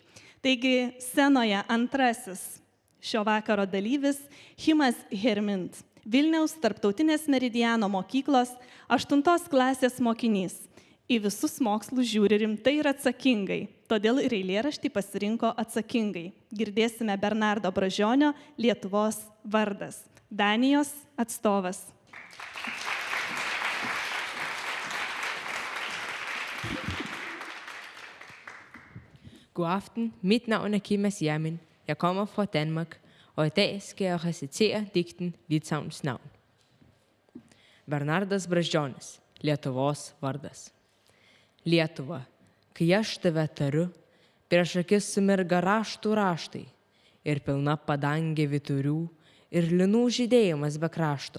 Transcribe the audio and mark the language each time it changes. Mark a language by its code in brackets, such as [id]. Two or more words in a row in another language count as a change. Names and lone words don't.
[lt] Taigi scenoje antrasis šio vakaro dalyvis Himas Hermint, Vilniaus Tarptautinės Meridiano mokyklos 8 klasės mokinys. Į visus mokslus žiūri rimtai ir atsakingai, todėl ir eilėraštį pasirinko atsakingai. Girdėsime Bernardo Bražionio Lietuvos vardas, Danijos atstovas. [da] God aften, mit navn er Kimas Jermin. Jeg kommer fra Danmark, og i dag skal jeg recitere digten Litauens navn. [lt] Bernardas Bražionis, Lietuvos vardas. Lietuva, kai aš tave tariu, prieš akis sumirga raštų raštai ir pilna padangė vyturių ir linų žydėjimas be krašto.